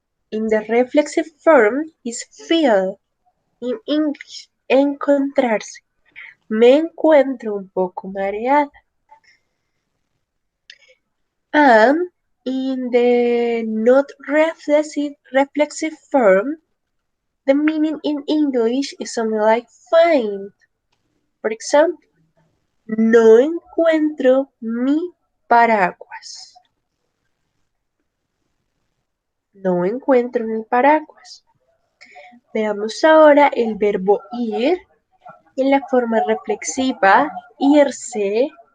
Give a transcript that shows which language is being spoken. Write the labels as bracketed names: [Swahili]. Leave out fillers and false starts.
[English] In the reflexive form is feel in English. [Spanish] Encontrarse. Me encuentro un poco mareada. [English] And in the not reflexive form, the meaning in English is something like find. For example, [Spanish] no encuentro mi paraguas. No encuentro mi paraguas. Veamos ahora el verbo ir en la forma reflexiva, irse.